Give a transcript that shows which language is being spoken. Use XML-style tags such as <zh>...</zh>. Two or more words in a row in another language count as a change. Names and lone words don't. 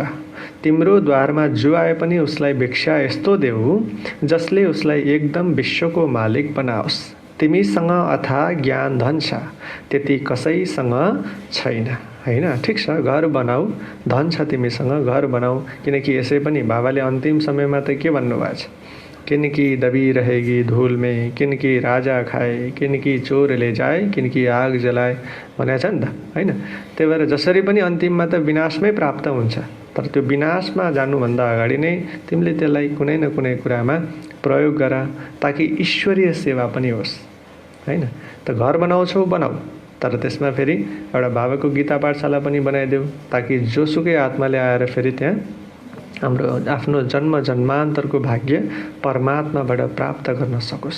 <ne>तिम्रो द्वारमा जो आए पनि उसलाई भिक्षा यस्तो देऊ जसले उसलाई एकदम विश्वको मालिक बनाओस्। तिमीसँग अथाह ज्ञान धन छ, त्यति कसैसँग छैन, हैन? ठिक छ, घर बनाऊ, धन छ तिमीसँग, घर बनाऊ। किनकि यसै पनि बाबाले अन्तिम समयमा त के भन्नुभएको छ?</ne> <hi>किनकी दबी रहेगी धूल में, किनकी राजा खाए, किनकी चोर ले जाए, किनकी आग जलाए</hi> <ne>भनेको छ नि त, हैन? त्यही भएर जसरी पनि अन्तिममा त विनाशमै प्राप्त हुन्छ, तर त्यो विनाशमा जानुभन्दा अगाडि नै तिमीले त्यसलाई कुनै न कुनै कुरामा प्रयोग गर, ताकि ईश्वरीय सेवा पनि होस्, हैन? त घर बनाउँछौ बनाऊ, तर त्यसमा फेरि एउटा बाबाको गीता पाठशाला पनि बनाइदेऊ, ताकि जोसुकै आत्माले आएर फेरि त्यहाँ हाम्रो आफ्नो जन्म जन्मान्तरको भाग्य परमात्माबाट प्राप्त गर्न सकोस्।</ne>